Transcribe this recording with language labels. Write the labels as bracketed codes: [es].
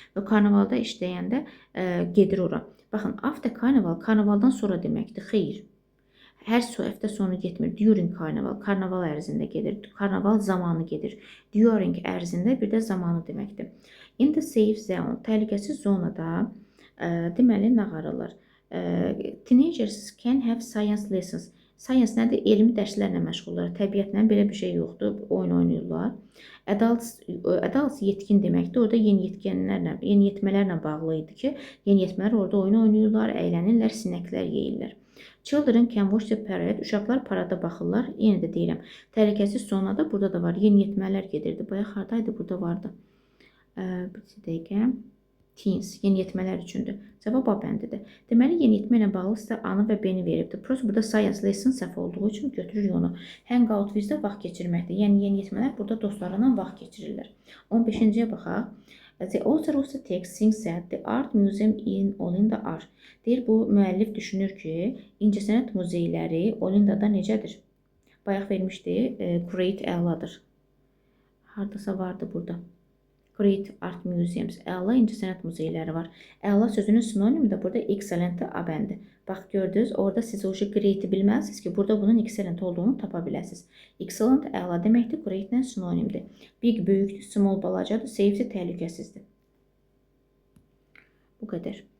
[az] Və karnavalda işləyəndə gedir ora. Baxın, [en] after carnival, [az] karnavaldan sonra deməkdir, xeyr. Hər həftə sonu getmir. During karnaval, karnaval ərzində gedir. Karnaval zamanı gedir. During ərzində bir də zamanı deməkdir. In the safe zone, təhlükəsiz zonada deməli nə qarırlar? [en] Teenagers can have science lessons. [az] Science nədir? Elmi dərslərlə məşğullar. Təbiətlə belə bir şey yoxdur. Oyun oynayırlar. Adults yetkin deməkdir. Orada yeniyetmələrlə bağlı idi ki, yeniyetmələr orada oyun oynayırlar, əylənirlər, sinəklər yeyirlər. [en] Children can watch the parade. [az] Uşaqlar parada baxırlar. Yenə də deyirəm, təhlükəsiz zonada burada da var. Yeniyetmələr gedirdi. Bayaq hardaydı? Burada vardı. Bir dəqiqə. Teens, yeniyetmələr üçündür. Cavab A bəndidir. Deməli, yeniyetmə ilə bağlı sizə A-nı və B-ni veribdir. Prosta burada science lesson səhv olduğu üçün götürürük onu. Hangout with-də vaxt keçirməkdir. Yəni, yeniyetmələr burada dostlarla vaxt keçirirlər. 15-ciyə baxaq. [en] The author of the text thinks that the art museum in Olinda are. [az] Deyir, bu müəllif düşünür ki, incəsənət muzeyləri Olindada necədir? Bayaq vermişdi, great əladır. Hardasa vardı burada. Great Art Museums, əla incəsənət muzeyləri var. Əla sözünün sinonimi də burada excellent A bəndi. Bax, gördünüz, orada siz o great-i bilməlisiniz ki, burada bunun excellent olduğunu tapa biləsiniz. Excellent əla deməkdir, great-lə sinonimdir. Big böyükdür, small balacadır, safe-dir, təhlükəsizdir. Bu qədər.